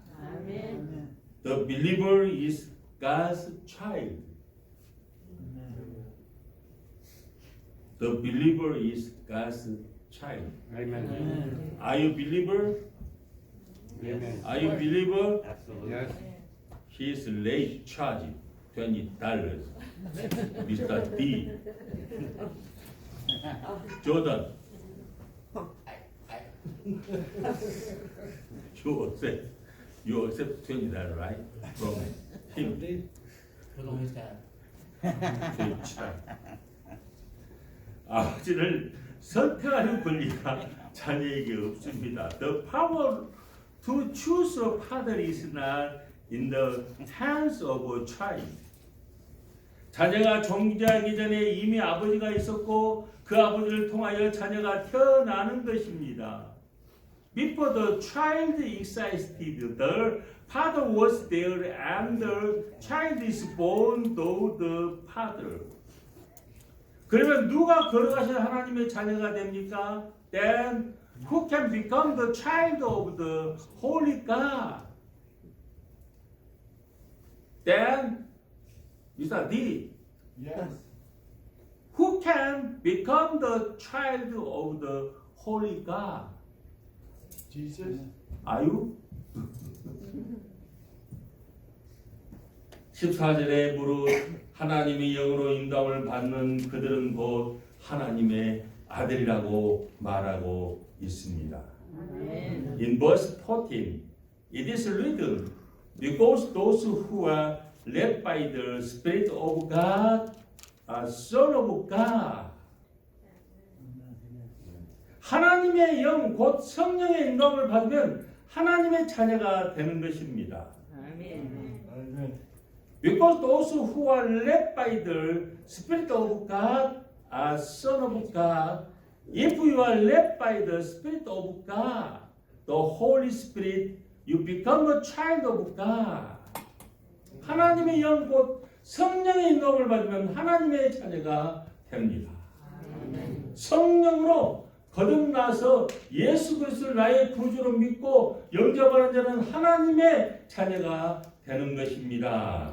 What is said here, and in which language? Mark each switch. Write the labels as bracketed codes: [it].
[ko] 아멘. [en] The believer is God's child. The believer is God's child. Amen. Are you believer? Amen. Are you believer? Yes. He is late charge $20. Mr. D. Jordan. You accept $20, right? From him. Put on his tab. [ko] 아버지를 선택하는 권리가 자녀에게 없습니다. [en] The power to choose a father is not in the hands of a child. [ko] 자녀가 존재하기 전에 이미 아버지가 있었고 그 아버지를 통하여 자녀가 태어나는 것입니다. [en] Before the child existed, the father was there and the child is born through the father. [ko] 그러면 누가 걸어가신 하나님의 자녀가 됩니까? [en] Then who can become the child of the Holy God? Then Mr. D. Yes. Who can become the child of the Holy God? Jesus. Are you? [ko] 14절에 무릇 하나님의 영으로 인도함을 받는 그들은 곧 하나님의 아들이라고 말하고 있습니다. 아멘. [en] In verse 14, it is written, because those who are led by the Spirit of God are son of God. [ko] 하나님의 영, 곧 성령의 인도함을 받으면 하나님의 자녀가 되는 것입니다. 아멘. [en] Amen. Because those who are led by the Spirit of God are son of God. If you are led by the Spirit of God, the Holy Spirit, you become a child of God. [ko] 하나님의 영, 곧 성령의 인도함을 받으면 하나님의 자녀가 됩니다. 성령으로 거듭나서 예수 그리스도를 나의 구주로 믿고 영접하는 자는 하나님의 자녀가 되는 것입니다.